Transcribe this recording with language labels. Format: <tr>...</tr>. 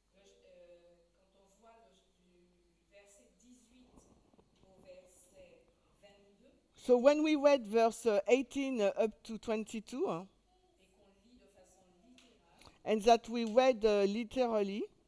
<fr>quand on voit du verset 18 au verset 22</fr> <en>so when we read verse 18 up to 22,</en> <fr>et qu'on lit de façon littérale,</fr> <en>and that we read literally,</en>